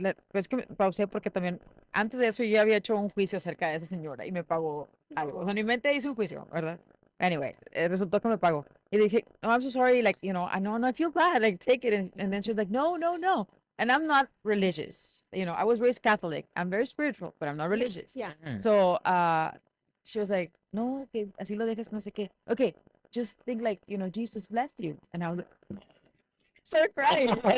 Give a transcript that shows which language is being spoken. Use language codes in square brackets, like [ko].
[es] Pues que pausé porque también, antes de eso yo ya había hecho un juicio acerca de esa señora y me pagó algo. O sea, en mi mente hice un juicio, ¿verdad? [en] Anyway, [es] resultó que me pagó. Y le dije, no, [en] I'm so sorry, like, I feel bad, like, take it. And then she's like, no. And I'm not religious. I was raised Catholic. I'm very spiritual, but I'm not religious. Yeah. So, she was like, [es] no, que así lo dejas, no sé qué. [en] Okay, just think like, Jesus blessed you. And I was like, start crying.